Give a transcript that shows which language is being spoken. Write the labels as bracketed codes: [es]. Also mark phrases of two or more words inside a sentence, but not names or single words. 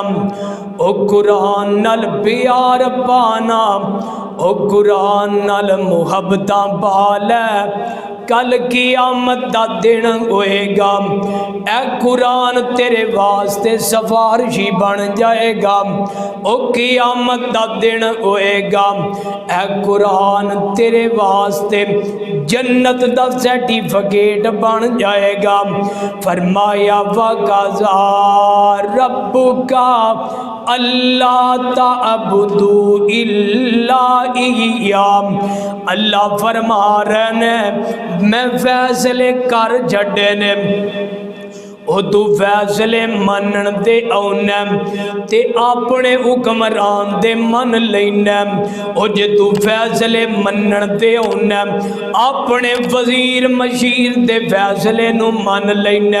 [pa] او قرآن نال پیار پانا، او قرآن نال محبتاں پا لے، کل قیامت دا دن ہووے گا، اے قرآن تیرے واسطے سفارشی بن جائے گا. او قیامت دا دن ہووے گا، اے قرآن تیرے واسطے جنت دا سرٹیفکیٹ بن جائے گا. [ar] फरमाया وقضى ربك ألا تعبدوا إلا إياه. [pa] اللہ فرما رہے نے میں فیصلے کر چھڈے نے، او تو فیصلے منن دے آؤنا تے اپنے حکمران دے من لینا. او جے تو فیصلے منن دے آؤنا اپنے وزیر مشیر دے فیصلے نوں من لینا.